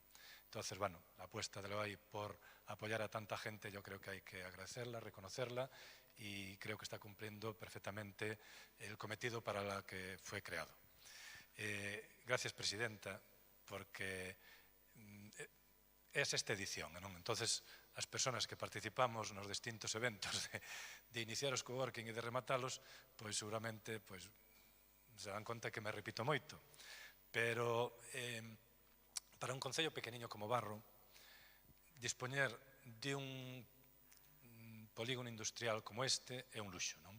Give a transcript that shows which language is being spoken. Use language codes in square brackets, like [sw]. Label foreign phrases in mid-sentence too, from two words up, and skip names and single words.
[es] Entonces, bueno, la apuesta de Loai por apoyar a tanta gente yo creo que hay que agradecerla, reconocerla y creo que está cumpliendo perfectamente el cometido para la que fue creado. Gracias, Presidenta, porque es esta edición, [gl] non? Entonces, as persoas que participamos nos distintos eventos de iniciar os coworking e de rematalos, pois seguramente se dan conta que me repito moito. Pero para un concello pequeniño como Barro, dispoñer de un polígono industrial como este é un luxo, non?